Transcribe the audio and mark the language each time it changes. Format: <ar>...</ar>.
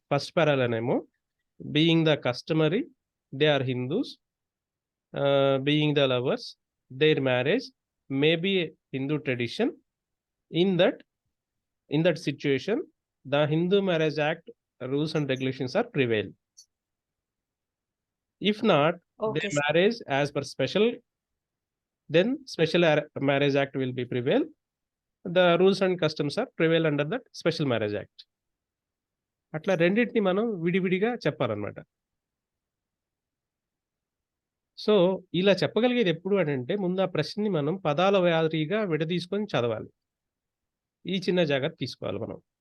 <en>first</en> <te>పారాలోనేమో</te> <en>Being the customary they are Hindus, being the lovers their marriage may be Hindu tradition. In that situation the Hindu marriage act rules and regulations are prevail. If not, okay their sir. marriage as per special, then special marriage act will be prevail. The rules and customs are prevail under that special marriage act.</en> <te>అట్లా రెండింటిని మనం విడివిడిగా చెప్పాలన్నమాట. So, ఇలా చెప్పగలిగేది ఎప్పుడు అనంటే ముందు ఆ ప్రశ్నని మనం పదాల వారీగా విడదీసుకొని చదవాలి. ఈ చిన్న జాగ్రత్త తీసుకోవాలి మనం.</te>